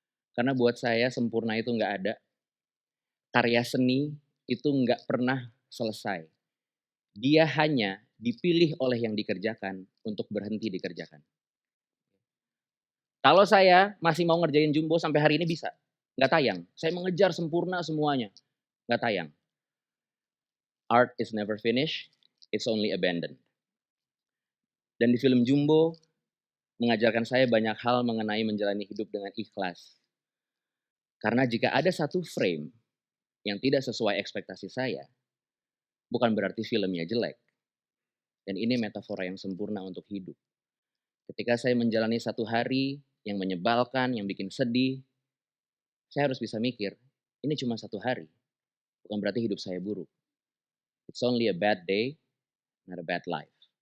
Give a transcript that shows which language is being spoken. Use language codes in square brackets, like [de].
[id] Karena buat saya sempurna itu nggak ada. Karya seni itu nggak pernah selesai. Dia hanya dipilih oleh yang dikerjakan untuk berhenti dikerjakan. Kalau saya masih mau ngerjain Jumbo sampai hari ini bisa. Nggak tayang. Saya mengejar sempurna semuanya. Nggak tayang. [en] Art is never finished, it's only abandoned. [id] Dan di film Jumbo mengajarkan saya banyak hal mengenai menjalani hidup dengan ikhlas. Karena jika ada satu frame yang tidak sesuai ekspektasi saya, bukan berarti filmnya jelek. Dan ini metafora yang sempurna untuk hidup. Ketika saya menjalani satu hari yang menyebalkan, yang bikin sedih, saya harus bisa mikir, ini cuma satu hari. Bukan berarti hidup saya buruk. [en] It's only a bad day, not a bad life.